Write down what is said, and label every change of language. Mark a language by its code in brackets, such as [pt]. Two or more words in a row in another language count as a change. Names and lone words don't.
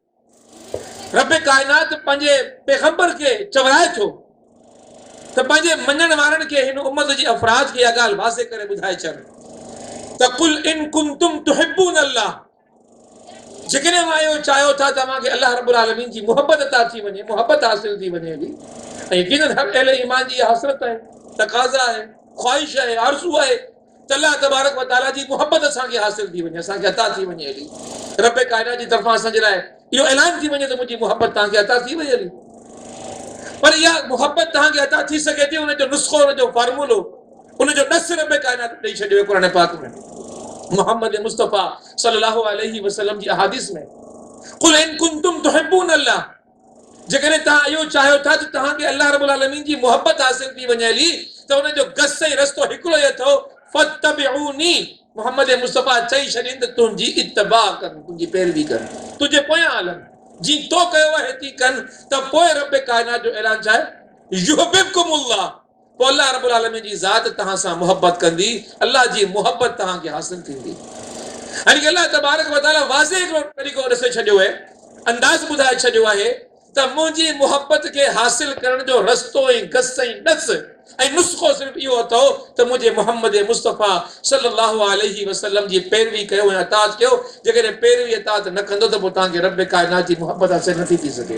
[sd] रब कायनात पंहिंजे पैगंबर खे चवराए थो त पंहिंजे मञण वारनि खे, हिन उम्मत जी अफ़राद खे इहा ॻाल्हि वाज़े करे ॿुधाए छॾ त [ar] قل إن كنتم تحبون الله, [sd] जेकॾहिं मां इहो चाहियो था तव्हांखे अल्लाह रब्बुल आलमीन जी मुहबत अता थी वञे, मुहबत हासिल थी वञे थी, ऐं यकीनन हर अहले ईमान जी हसरत आहे, तक़ाज़ा आहे, ख़्वाहिश आहे, आरज़ू आहे त अल्लाह तबारक व तआला जी मुहबत असांखे हासिल थी वञे, असांखे अता थी वञे हली। रब कायनात जी तरफ़ां असांजे लाइ इहो ऐलान थी वञे त मुंहिंजी मुहबत तव्हांखे अता थी वई हली। पर इहा मुहबत तव्हांखे अता थी सघे थी, उनजो नुस्ख़ो, उनजो फार्मूलो, उनजो नस रब कायनात ॾेई छॾियो क़ुरान पाक में, मोहम्मद मुस्तफ़ा [ar] صلى الله عليه وسلم [sd] जी अहादीस में। [ar] قل إن كنتم تحبون الله, [sd] जेकॾहिं तव्हां इहो चाहियो था त तव्हांखे अल्लाह रब्बुल आलमीन जी मुहबत हासिल थी वञे हली, त उनजो गस ऐं रस्तो हिकिड़ो ई अथव, फत्तबिऊनी, मोहम्मद मुस्तफ़ा चई छॾीनि त तुंहिंजी इत्तिबा कनि, तुंहिंजी पैरवी कनि, तुंहिंजे पोयां हलनि, जीअं तो कयो आहे हेती कनि, त पोइ रब कायनात जो ऐलान छा आहे? युहिब्बुकुमुल्लाह, पोइ अल्लाह रब्बुल आलमीन जी ज़ात तव्हां सां मुहबत कंदी, अल्लाह जी मुहबत तव्हांखे हासिल थींदी। यानी कि अल्लाह तबारक व तआला वाज़े हिकिड़ो तरीक़ो ॾिसे छॾियो आहे, अंदाज़ ॿुधाए छॾियो आहे त मुंहिंजी मुहबत खे हासिल करण जो रस्तो ऐं गस ऐं नस ऐं नुस्ख़ो सिर्फ़ु इहो अथव त मुंहिंजे मोहम्मद मुस्तफ़ा [ar] صلى الله عليه وسلم [sd] जी पैरवी कयो ऐं अताअत कयो। जेकॾहिं पैरवी अताअत न कंदो त पोइ तव्हांखे रब कायनात जी मुहबत हासिल नथी थी सघे।